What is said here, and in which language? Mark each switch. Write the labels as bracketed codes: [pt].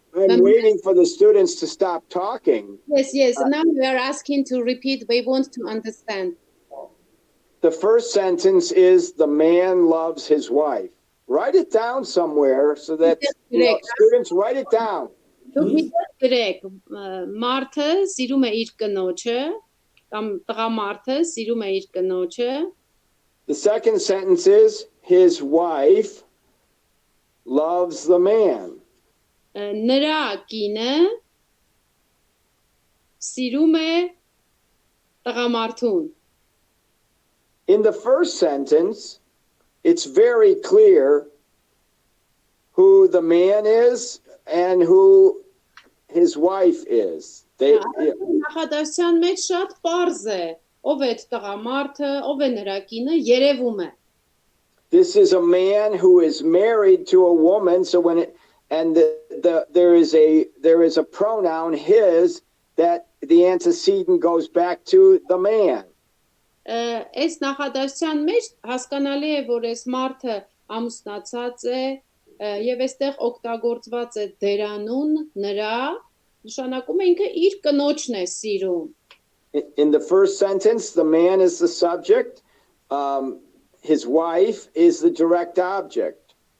[en] I'm waiting for the students to stop talking. Yes, now we are asking to repeat, we want to understand. The first sentence is the man loves his wife. Write it down somewhere so that students write it down. [hy] Դուք միտեղ գրեք, մարդը սիրում է իր կնոջը, կամ տղամարդը սիրում է իր կնոջը։ [en] The second sentence is his wife loves the man. [hy] Նրա կինը սիրում է տղամարդուն։ [en] In the first sentence, it's very clear who the man is and who his wife is. [hy] Նախադասության մեջ շատ պարզ է, ով է տղամարդը, ով է նրա կինը, երևում է։ [en] This is a man who is married to a woman, so when it and there is a pronoun his that the antecedent goes back to the man. [hy] Այս նախադասության մեջ հասկանալի է, որ այս մարդը ամուսնացած է եւ այստեղ օգտագործված է դերանուն նրա, նշանակում է ինքը իր կնոջն է սիրում։ [en] In the first sentence, the man is the subject, his wife is the direct object.